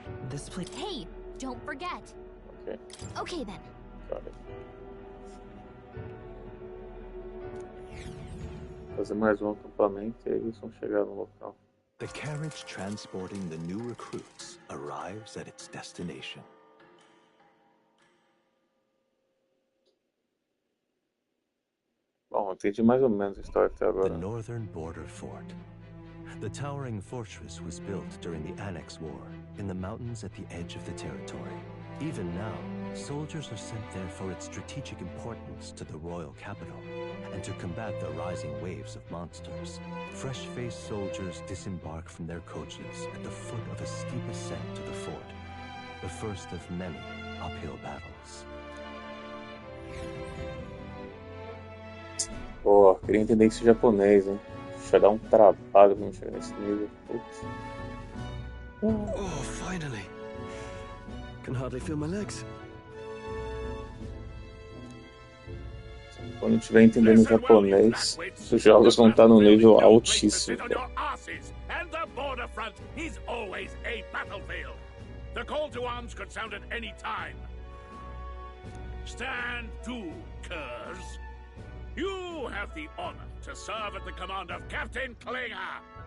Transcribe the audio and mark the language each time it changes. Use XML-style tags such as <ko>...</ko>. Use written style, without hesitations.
<en>This place. Hey, don't forget. Ok, Okay then.</en> <pt>cara. Fazer mais um acampamento e aí eles vão chegar no local.</pt> <en>The carriage transporting the new recruits arrives at its destination.</en> <pt>Bom, entendi mais ou menos a história até</pt> <en>The</en> <pt>agora.</pt> <en>northern border fort. The towering fortress was built during the Annex War in the mountains at the edge of the territory. Even now, soldiers are sent there for its strategic importance to the royal capital and to combat the rising waves of monsters. Fresh-faced soldiers disembark from their coaches at the foot of a steep ascent to the fort, the first of many uphill battles.</en> <pt>Pô, queria entender esse japonês, hein? Vai dar um trabalho pra não chegar nesse nível. Putz.</pt> <en>Oh, finally. Can hardly feel my legs.</en> <pt>Quando eu estiver entendendo japonês, os jogos vão estar num nível altíssimo.</pt> <en>On your asses, and the border front is always a battlefield. The call to arms could sound at any time. Stand to, curs. You have the honor to serve at the command of Captain Klinger.</en>